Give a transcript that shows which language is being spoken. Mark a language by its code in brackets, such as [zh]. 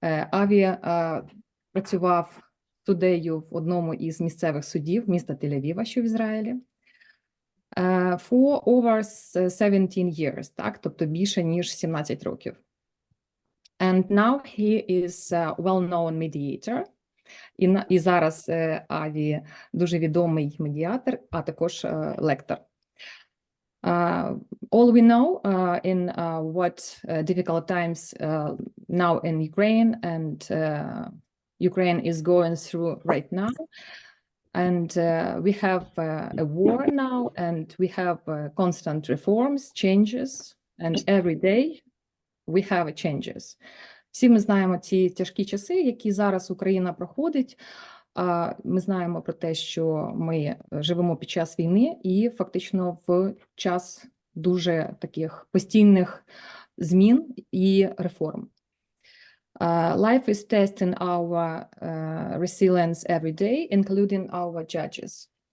[uk] Аві працював суддею в одному із місцевих судів міста Тель-Авіва, що в Ізраїлі, [en] for over 17 years, [uk] так, тобто більше ніж 17 років. [en] And now he is a well-known mediator. [uk] І зараз Аві дуже відомий медіатор, а також лектор. [en] All we know in what difficult times now in Ukraine and Ukraine is going through right now. And we have a war now, and we have constant reforms, changes, and every day we have changes. [uk] Всі ми знаємо ці тяжкі часи, які зараз Україна проходить. Ми знаємо про те, що ми живемо під час війни і фактично в час дуже таких постійних змін і реформ. [en] Life is testing our resilience every day, including our judges.